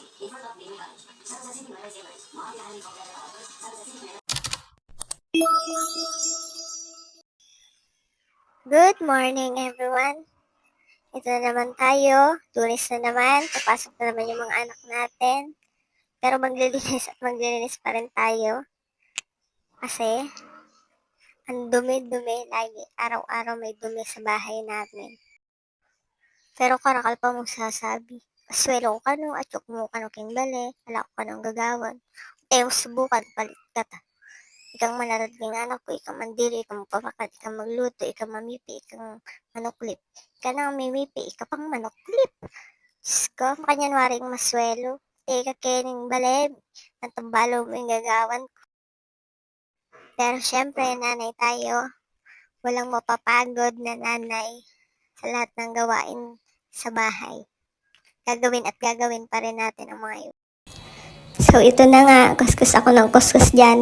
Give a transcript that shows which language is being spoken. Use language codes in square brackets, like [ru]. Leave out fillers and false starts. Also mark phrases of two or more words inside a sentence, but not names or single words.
[en] Good morning, everyone. [tl] Ito na naman tayo. Lunes na naman. Papasok na naman yung mga anak natin. Pero maglilinis pa rin tayo. Kasi, ang dumi-dumi lagi. Araw-araw may dumi sa bahay natin. [pam] Pero karakal pa mong sasabi. Aswelo ko kano, atyok mo kano king bale, ala ko kanong gagawan. Mo subukan, palit ka ta. Ikang malarad ng anak ko, ikang mandiri, ikang mapapakat, ikang magluto, ikang mamipi, ikang manuklip. Ika na mimipi, ika pang manuklip. Diyos ko, makanyanwaring maswelo. Ika kening baleb, ang tambalo mo yung gagawan ko. [tl] Pero syempre, nanay tayo, walang mapapagod na nanay sa lahat ng gawain sa bahay. Gagawin at gagawin pa rin natin ang mga yun. So, ito na nga, kuskus ako ng kuskus dyan.